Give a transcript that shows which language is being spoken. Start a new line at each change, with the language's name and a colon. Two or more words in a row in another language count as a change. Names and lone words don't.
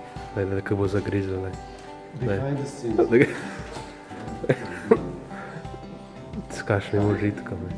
Slovenian: Kaj bo zagrizel.
English: Behind the scenes.
Slovenian: S kakšnim užitkom.